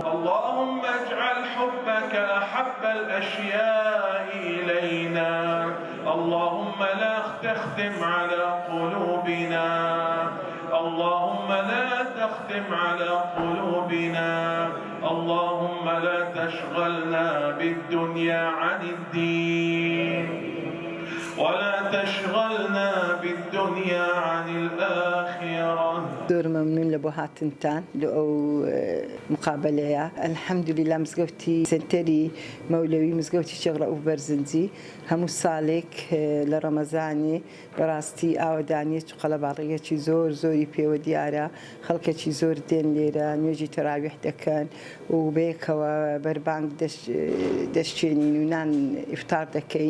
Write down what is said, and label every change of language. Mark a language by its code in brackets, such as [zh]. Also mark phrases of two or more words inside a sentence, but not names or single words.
[ar] اللهم اجعل حبك أحب الأشياء إلينا، اللهم لا تختم على قلوبنا، اللهم لا تختم على قلوبنا، اللهم لا تشغلنا بالدنيا عن الدين ولا تشغلنا بالدنيا عن الآخرة. [ckb] زۆر مەمنون لە بۆ هاتنتان لە ئەو مقابلەیە. الحەمدولillah مزگەوتی سنتەری مەولەوی مزگەوتی شێخ ڕەئوف بەرزنجی هەموو ساڵێک لە ڕەمەزانی بەڕاستی ئاوەدانیەت و قەڵەباڕیەکی زۆری پێوە دیارە، خەڵکێکی زۆر دێن لێرە نوێژی تەراویح دەکەن و بەیەکەوە بەربانگ دەشتێنین و نان ئیفتار دەکەین.